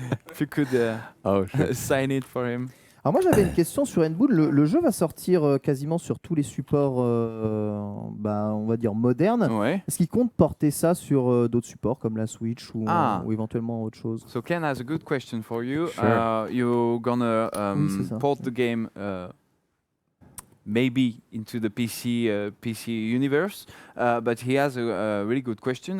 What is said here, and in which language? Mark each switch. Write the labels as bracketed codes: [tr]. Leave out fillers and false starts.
[en] If you could sign it for him. [fr] Alors moi j'avais une question sur Ed Boon. Le jeu va sortir quasiment sur tous les supports, on va dire modernes. Est-ce qu'il compte porter ça sur d'autres supports comme la Switch ou éventuellement autre chose? [en] So Ken has a good question for you. Sure. You're gonna port the game maybe into the PC universe, but he has a really good question.